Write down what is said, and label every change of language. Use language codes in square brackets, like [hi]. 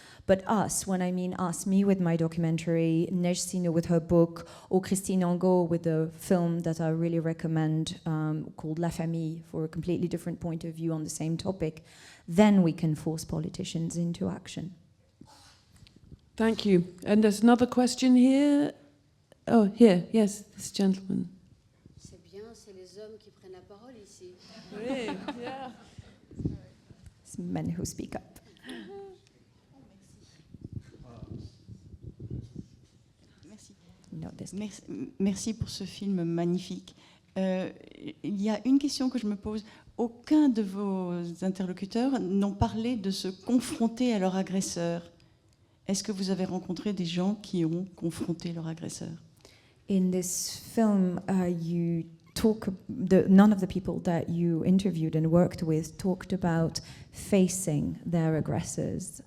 [en] But us, when I mean us, me with my documentary, Neige Sino with her book, or Christine Angot with the film that I really recommend called La Famille, for a completely different point of view on the same topic, then we can force politicians into action. Thank you. And there's another question here. Oh, here, yes, this gentleman. [fr] C'est bien, c'est les hommes qui prennent la parole ici. Oui, [en] yeah. It's men who speak up. [fr] Merci pour ce film magnifique. Il y a une question que je me pose. Aucun de vos interlocuteurs n'ont parlé de se confronter à leur agresseur. Est-ce que vous avez rencontré des gens qui ont confronté leur agresseur? [en] In this film, you talk. None of the people that you interviewed and worked with talked about facing their aggressors.